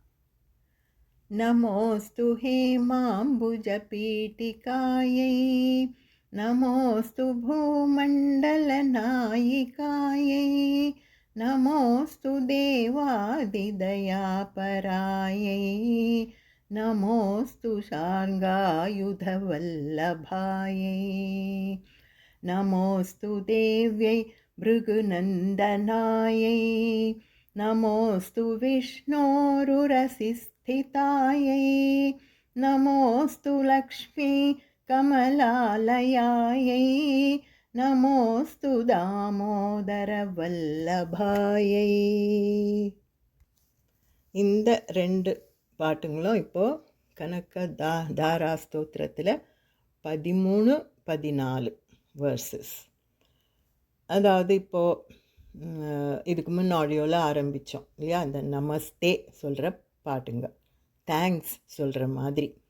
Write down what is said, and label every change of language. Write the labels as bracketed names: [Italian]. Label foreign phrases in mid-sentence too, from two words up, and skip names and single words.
[Sanskrit] नमोऽस्तु हेमाम्बुजपीठिकायै, नमोऽस्तु भूमण्डलनायिकायै, नमोऽस्तु देवादिदयापरायै, नमोऽस्तु शार्ङ्गायुधवल्लभायै, नमोऽस्तु देव्यै भृगुनन्दनायै, नमोऽस्तु विष्णोरुरसिस्थितायै, नमोऽस्तु लक्ष्मी कमलालयायै, नमोऽस्तु தாமோதரவல்லபாயை. [Tamil] இந்த ரெண்டு பாட்டுங்களும் இப்போது கனக தாரா ஸ்தோத்திரத்தில் 13, 14 வேர்சஸ். அதாவது இப்போது இதுக்கு முன்னாடியோவில் ஆரம்பித்தோம் இல்லையா, அந்த நமஸ்தே சொல்கிற பாட்டுங்க, தேங்க்ஸ் சொல்கிற மாதிரி.